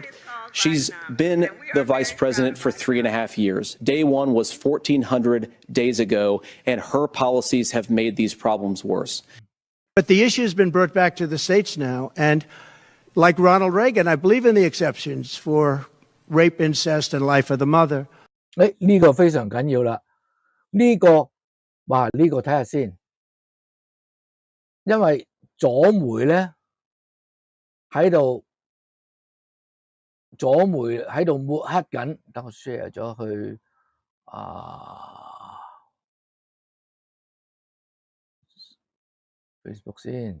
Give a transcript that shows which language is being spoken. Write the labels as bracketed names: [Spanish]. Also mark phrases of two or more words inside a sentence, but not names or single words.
[English] She's been the vice president for 3.5 years. Day one was 1,400 days ago, and her policies have made these problems worse. But the issue has been brought back to the states now, and like Ronald Reagan, I believe in the exceptions for rape, incest, and life of the mother. [Cantonese] 呢個非常緊要啦，呢個睇下先，因為左媒咧喺度。左媒喺度抹黑緊，等我 share 咗去Facebook 先。